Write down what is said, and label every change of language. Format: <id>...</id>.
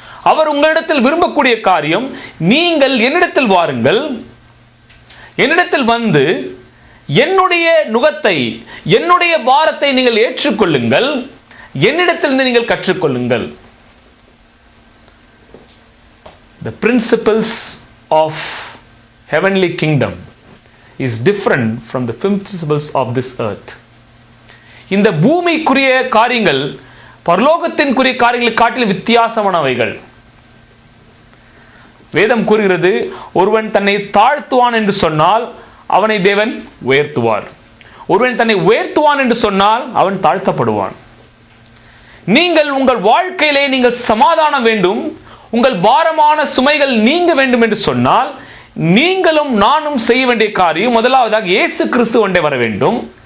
<ta>அவர் உங்களிடத்தில் விரும்பக்கூடிய காரியம், நீங்கள் என்னிடத்தில் வாருங்கள், என்னிடத்தில் வந்து என்னுடைய நுகத்தை, என்னுடைய பாரத்தை நீங்கள் ஏற்றுக்கொள்ளுங்கள், என்னிடத்திலிருந்து நீங்கள் கற்றுக்கொள்ளுங்கள்.</ta> <en>The principles of heavenly kingdom is different from the principles of this earth.</en> <ta>இந்த பூமிக்குரிய காரியங்கள் பரலோகத்தின்குரிய காரியங்களை காட்டிலும் வித்தியாசமானவைகள். வேதம் கூறுகிறது, ஒருவன் தன்னை தாழ்த்துவான் என்று சொன்னால் அவனை தேவன் உயர்த்துவார். ஒருவன் தன்னை உயர்த்துவான் என்று சொன்னால் அவன் தாழ்த்தப்படுவான். நீங்கள் உங்கள் வாழ்க்கையிலே நீங்கள் சமாதானம் வேண்டும், உங்கள் பாரமான சுமைகள் நீங்க வேண்டும் என்று சொன்னால், நீங்களும் நானும் செய்ய வேண்டிய காரியம், முதலாவதாக இயேசு கிறிஸ்துவண்டை வர வேண்டும்.</ta>